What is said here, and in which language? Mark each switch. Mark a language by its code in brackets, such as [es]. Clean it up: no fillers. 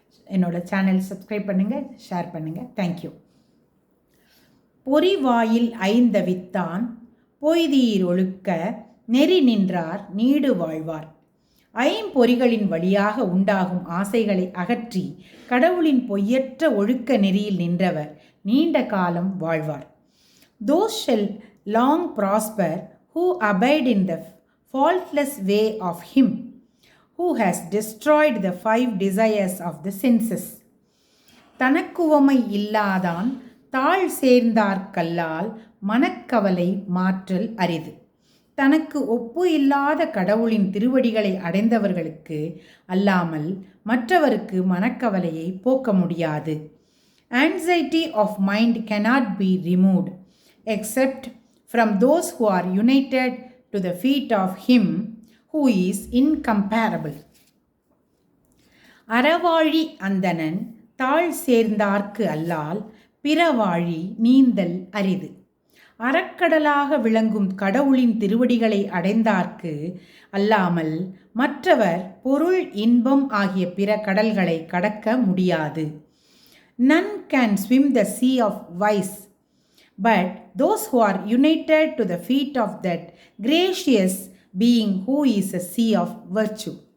[ta] என்னோடய channel subscribe பண்ணுங்கள், share பண்ணுங்கள். தேங்க்யூ. பொறிவாயில் ஐந்தவித்தான் பொய்தீர் ஒழுக்க நெறி நின்றார் நீடு வாழ்வார். ஐம்பொறிகளின் வழியாக உண்டாகும் ஆசைகளை அகற்றி கடவுளின் பொய்யற்ற ஒழுக்க நெறியில் நின்றவர் நீண்ட காலம் வாழ்வார். [en] Those shall long prosper who abide in the faultless way of him who has destroyed the 5 desires of the senses. [ta] தனக்குவமை இல்லாதான் தாழ் சேர்ந்தார்கல்லால் மனக்கவலை மாற்றல் அரிது. தனக்கு ஒப்பு இல்லாத கடவுளின் திருவடிகளை அடைந்தவர்களுக்கு அல்லாமல் மற்றவருக்கு மனக்கவலையை போக்க முடியாது. [en] Anxiety of mind cannot be removed except from those who are united to the feet of him who is incomparable. [ta] Aravazhi அந்தணன் தாழ் சேர்ந்தார்க்கு அல்லால் பிறவாழி நீந்தல் அரிது. அறக்கடலாக விளங்கும் கடவுளின் திருவடிகளை அடைந்தார்க்கு அல்லாமல் மற்றவர் பொருள், இன்பம் ஆகிய பிற கடல்களை கடக்க முடியாது. [en] None can swim the sea of vice, but those who are united to the feet of that gracious being who is a sea of virtue.